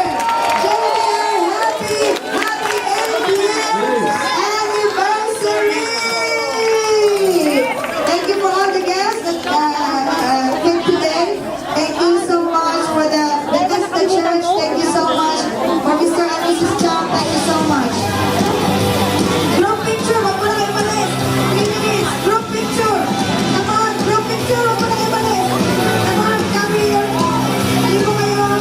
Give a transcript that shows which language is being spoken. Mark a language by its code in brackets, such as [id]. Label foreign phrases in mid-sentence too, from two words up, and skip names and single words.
[en] Happy 8th year anniversary. Thank you for all the guests that came today. Thank you so much for the church. Thank you so much for Mr. and Mrs. Chang. Thank you so much. Group picture, [tl] wag mo na kayo malis. [en] 3 minutes, group picture. Come on, group picture, [tl] wag mo na kayo malis. [en] Come on, come here. [tl] Hindi ko kayo